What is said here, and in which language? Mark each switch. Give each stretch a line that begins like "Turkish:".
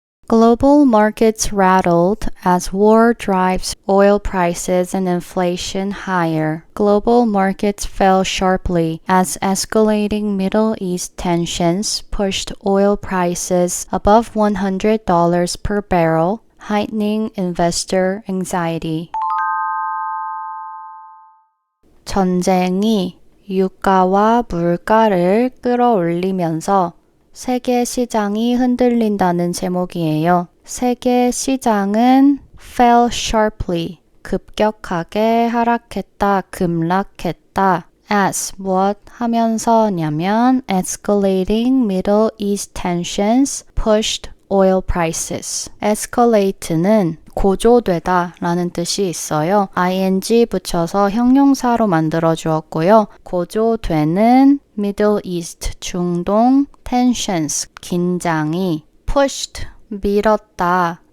English: Global markets rattled as war drives oil prices and inflation higher. Global markets fell sharply as escalating Middle East tensions pushed oil prices above $100 per barrel, heightening investor anxiety.
Korean: 전쟁이 유가와 물가를 끌어올리면서 세계 시장이 흔들린다는 제목이에요. 세계 시장은
English: fell sharply,
Korean: 급격하게 하락했다, 급락했다.
English: as
Korean: 무엇 하면서냐면
English: escalating Middle East tensions pushed oil prices.
Korean: escalate는 고조되다 라는 뜻이 있어요. ing 붙여서 형용사로 만들어 주었고요. 고조되는 Middle East, 중동, tensions, 긴장이 pushed, 밀었다.